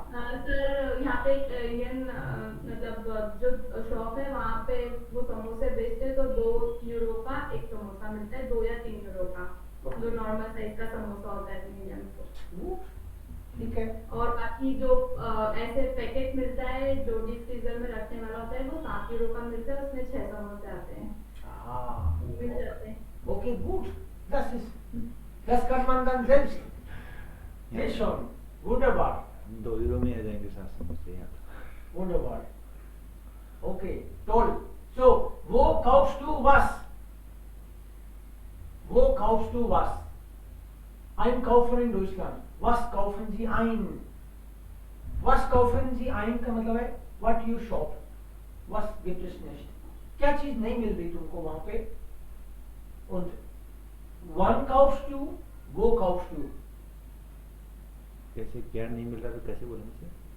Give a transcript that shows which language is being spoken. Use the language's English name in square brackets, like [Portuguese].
[Hindi] Sir यहाँ पे एक इंडियन मतलब जो शॉप है वहाँ पे वो समोसे बेचते हैं, तो 2 यूरो का एक समोसा मिलता है, 2 या 3 यूरो का जो नॉर्मल साइज का समोसा होता है इंडियन को। ठीक है। और बाकी जो ऐसे पैकेट मिलता है जो डीप फ्रीजर में रखने वाला होता है वो 7 यूरो का मिलता है, उसमें 6 समोसे आते हैं, मिल जाते हैं। [German] Okay, gut. Das kann man dann selbst. Sehr schon. Wunderbar. [Hindi] 2 euro में आ जाएंगे 7 समोसे यहाँ। [German] Wunderbar. Okay, toll. So, wo kaufst du was? Wo kaufst du was? Einkaufen in Deutschland. Was kaufen Sie ein? Was kaufen Sie ein [Hindi] का मतलब है [English] what you shop. [German] Was gibt es nicht? [Hindi] क्या चीज नहीं मिल रही तुमको वहां पे? [German] Und wann kaufst du? Wo kaufst du? [Hindi] कैसे क्या नहीं मिल रहा तो कैसे बोलेंगे सर?